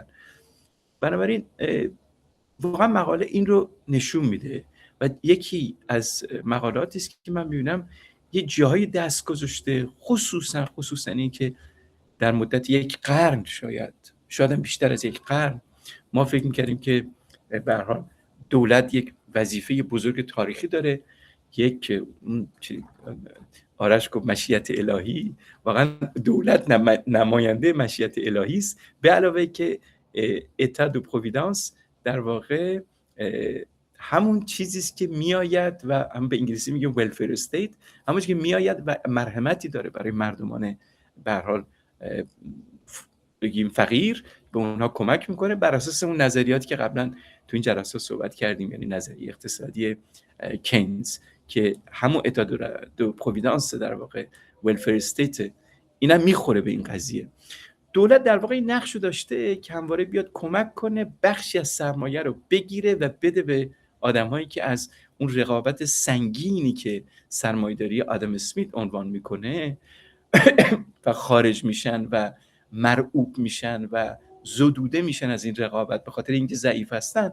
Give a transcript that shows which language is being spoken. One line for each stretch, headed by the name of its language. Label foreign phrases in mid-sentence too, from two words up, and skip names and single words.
Persian: بنابراین واقعا مقاله این رو نشون میده و یکی از مقالاتی است که من میبینم یه جاهای دست گذاشته، خصوصا این که در مدت یک قرن شاید هم بیشتر از یک قرن ما فکر میکردیم که به هر حال دولت یک وظیفه بزرگ تاریخی داره، یک آرش گفت مشیت الهی، واقعا دولت نماینده مشیت الهی است، به علاوه که
French: état de providence
Persian: در واقع همون چیزی است که میآید و هم به انگلیسی میگیم
English: welfare state،
Persian: همون که میآید و مرحمتی داره برای مردمان به هر حال بگیم فقیر، به اونها کمک میکنه بر اساس اون نظریاتی که قبلا تو این جلسه صحبت کردیم، یعنی نظریه اقتصادی کینز که همون
French: état de providence
Persian: در واقع
English: welfare state
Persian: اینا میخوره به این قضیه. دولت در واقع این نقشو داشته که همواره بیاد کمک کنه بخشی از سرمایه رو بگیره و بده به آدم‌هایی که از اون رقابت سنگینی که سرمایه‌داری آدم اسمیت عنوان میکنه و خارج میشن و مرعوب میشن و زدوده میشن از این رقابت به خاطر اینکه ضعیف هستن.